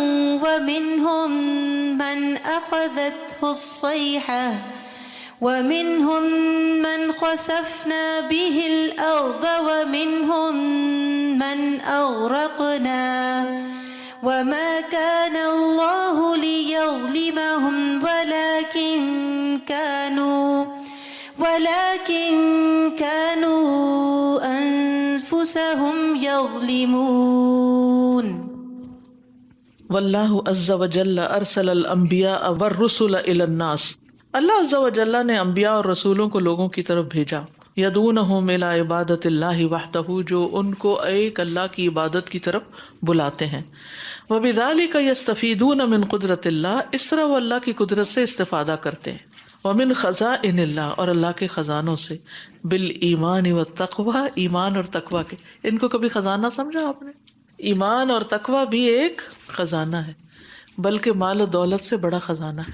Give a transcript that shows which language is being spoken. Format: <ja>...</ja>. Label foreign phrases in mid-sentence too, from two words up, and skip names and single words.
<ar>وَمِنْهُمْ مَنْ أَخَذَتْهُ الصَّيْحَةُ وَمِنْهُمْ مَنْ خَسَفْنَا بِهِ الْأَرْضَ وَمِنْهُمْ مَنْ أَغْرَقْنَا وَمَا كَانَ اللَّهُ لِيَظْلِمَهُمْ وَلَكِنْ كَانُوا أَنفُسَهُمْ يَظْلِمُونَ. واللہ عز وجل ارسل الانبیاء والرسل الی الناس،</ar> <ur>اللہ عز وجل نے انبیاء اور رسولوں کو لوگوں کی طرف بھیجا.</ur> <ar>یدعونہم الی عبادت اللہ وحدہ،</ar> <ur>جو ان کو ایک اللہ کی عبادت کی طرف بلاتے ہیں.</ur> <ar>وبذالک یستفیدون من قدرت اللہ،</ar> <ur>اس طرح وہ اللہ کی قدرت سے استفادہ کرتے ہیں.</ur> <ar>ومن خزائن اللہ،</ar> <ur>اور اللہ کے خزانوں سے.</ur> <ar>بالایمان والتقوی،</ar> <ur>ایمان اور تقوی کے. ان کو کبھی خزانہ سمجھا آپ نے؟ ایمان اور تقوی بھی ایک خزانہ ہے، بلکہ مال و دولت سے بڑا خزانہ ہے.</ur>